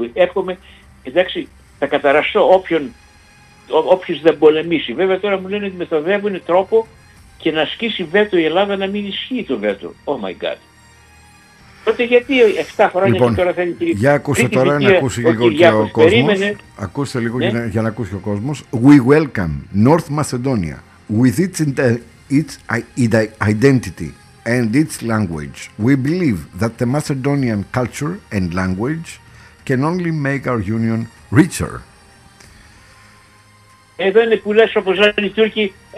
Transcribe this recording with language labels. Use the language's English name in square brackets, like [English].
[Greek] Εύχομαι, εντάξει, θα καταραστώ όποιος δεν πολεμήσει. Βέβαια τώρα μου λένε ότι μεθοδεύουν τρόπο και να ασκήσει βέτο η Ελλάδα να μην ισχύει το βέτο. [English] Oh my God. [Greek] Τότε γιατί 7 χρόνια λοιπόν, και τώρα θέλει την κυρία. Για ακούστε τώρα να ακούσει λίγο και ο κόσμος. Ακούστε λίγο για να ακούσει ο κόσμος. [English] We welcome North Macedonia with its identity and its language. We believe that the Macedonian culture and language can only make our union richer. [Greek] Εδώ είναι που λες όπως λένε οι Τούρκοι,